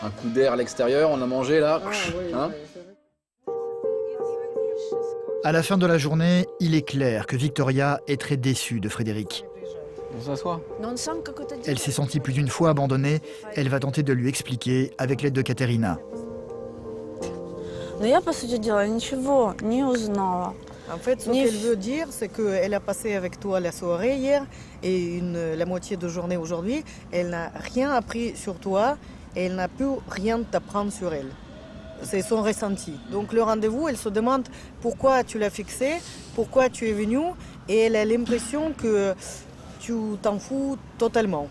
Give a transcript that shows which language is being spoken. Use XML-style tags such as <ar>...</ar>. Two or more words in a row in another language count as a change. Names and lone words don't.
<fr>Un coup d'air à l'extérieur, on a mangé là. Hein? À la fin de la journée, il est clair que Victoria est très déçue de Frédéric. On s'assoit. Elle s'est sentie plus d'une fois abandonnée. Elle va tenter de lui expliquer avec l'aide de Katerina.</fr> <ru>Но я, по сути дела, ничего не узнала.</ru> <fr>En fait, ce qu'elle veut dire, c'est qu'elle a passé avec toi la soirée hier et la moitié de journée aujourd'hui. Elle n'a rien appris sur toi et elle n'a pu rien t'apprendre sur elle. C'est son ressenti. Donc le rendez-vous, elle se demande pourquoi tu l'as fixé, pourquoi tu es venu, et elle a l'impression que tu t'en fous totalement.</fr>